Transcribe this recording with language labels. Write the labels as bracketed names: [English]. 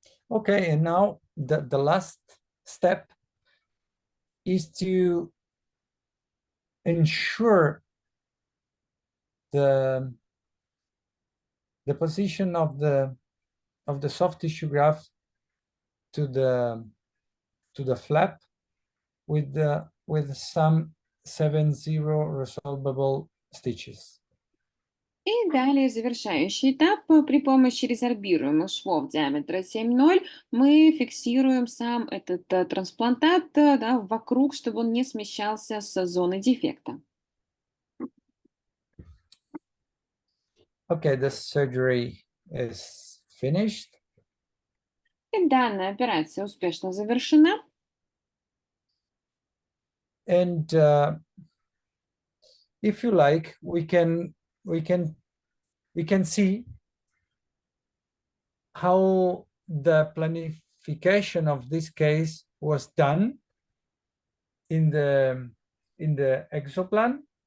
[English] Okay, and now the last step is to ensure the position of the soft tissue graft to the flap with some 70 resolvable stitches. [Russian] И далее завершающий этап. При помощи резорбируемых швов диаметра 7,0 мы фиксируем сам этот трансплантат да, вокруг, чтобы он не смещался с зоны дефекта. [English] Okay, the surgery is finished. [Russian] И данная операция успешно завершена. [English] And if you like, we can see how the planification of this case was done in the exoplan.